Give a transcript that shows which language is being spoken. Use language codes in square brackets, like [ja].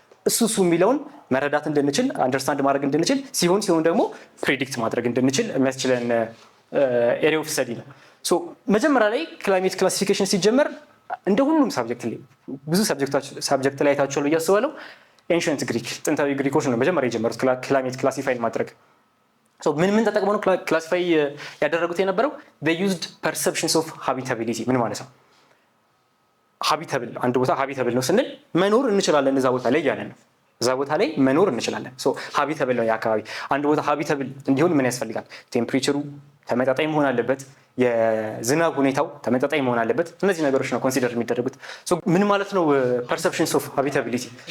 [am] እሱ የሚለውን መረዳት እንድንችል አንደርስታንድ ማድረግ እንድንችል ሲሆን ደግሞ ፕሪዲክት ማድረግ እንድንችል የሚያስችለን ኤሪያ ኦፍ ስተዲ ነው። መጀመሪያ ላይ ክላይሜት ክላሲፊኬሽን ሲጀመር እንደ ሁሉም ሳብጀክት ላይ ብዙ ሳብጀክት ላይ አይታችኋል ብዬ አስባለሁ። ኤንሸንት ግሪክ ጥንታዊ ግሪኮች ነው መጀመሪያ የጀመሩት ክላይሜት ክላሲፋይ ማድረግ። ምን ተጠቅመው ነው ክላሲፋይ ያደረጉት የነበረው? [en] they used perceptions of habitability። [am] ምን ማለት ነው? ሃቢታብል አንድ ቦታ ሃቢታብል ነው ስንል መኖር እንችላለን እዛ ቦታ ላይ ያለን ነው። እዛ ቦታ ላይ መኖር እንችላለን። ሃቢታብል ነው የአካባቢ። አንድ ቦታ ሃቢታብል እንዲሆን ምን ያስፈልጋል? ቴምፕሬቸሩ ተመጣጣኝ መሆን አለበት። የዝናብ ሁኔታው ተመጣጣኝ መሆን አለበት። እነዚህ ነገሮች ነው ኮንሲደር የሚደረጉት። ምን ማለት ነው [en] perceptions of habitability?